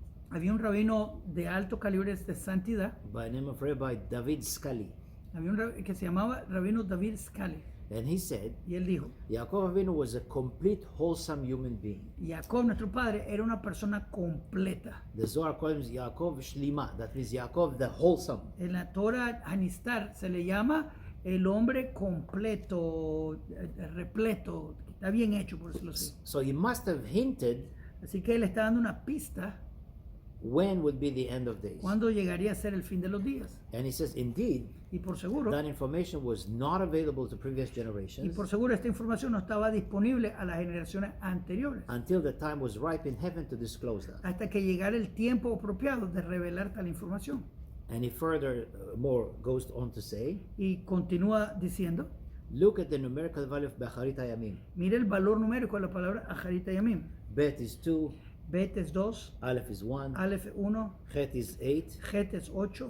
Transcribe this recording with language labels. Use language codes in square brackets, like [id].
[es] había un rabino de alto calibre de santidad. [en] by the name of Rabbi David Scali. [es] Había un que se llamaba Rabino David Scali. [en] And he said, [es] Y él dijo, [en] Yaakov Avinu was a complete, wholesome human being. [es] Jacob, nuestro padre, era una persona completa. [en] The Zohar calls him Yaakov Shlima. That means Yaakov the wholesome. [es] En la Torah Hanistar se le llama el hombre completo, repleto, que está bien hecho, por decirlo así. [en] So he must have hinted [es] Así que él está dando una pista [en] when would be the end of days. [es] cuándo llegaría a ser el fin de los días. [en] And he says, indeed, [es] Y por seguro, [en] that information was not available to previous [es] y [en] generations [es] por seguro esta información no estaba disponible a las generaciones anteriores, [en] until the time was ripe in heaven to disclose that. [es] hasta que llegara el tiempo apropiado de revelar tal información. [en] And he further more goes on to say, [es] Y continúa diciendo, [en] look at the numerical value of Becharit Hayamim. [es] mire el valor numérico de la palabra Aharita Yamim. [en] Bet is 2, [es] Bet es 2, [en] Aleph is 1, [es] Aleph 1, [en] Chet is 8, [es] Het es 8,